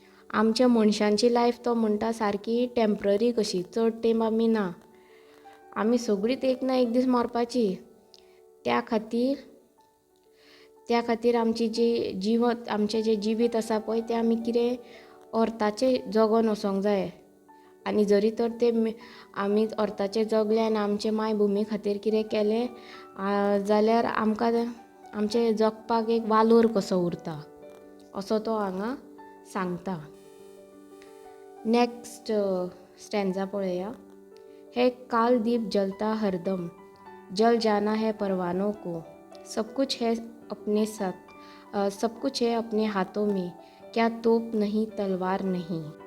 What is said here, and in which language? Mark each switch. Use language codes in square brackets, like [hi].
[kok] आमच्या मनशांची लायफ तो म्हणटा सारकी टेम्पररी कशी, चड टायम आमी ना, आमी सगळींच एक ना एक दीस मरपाची. त्या खातीर आमची आमचें जें जिवीत आसा पळय, तें आमी कितें अर्थाचें जगोन वचोंक जाय. आनी जरी तर तें आमी अर्थाचें जगलें आनी आमचे मायभुमी खातीर कितें केलें जाल्यार आमकां आमचें जगपाक एक वालोर कसो उरता, असो तो हांगा सांगता. नेक्स्ट स्टॅन्झा पळया. [hi] है काल दीप जलता हरदम, जल जाना है परवानों को, सब कुछ है अपने हाथों में, क्या तोप नहीं तलवार नहीं.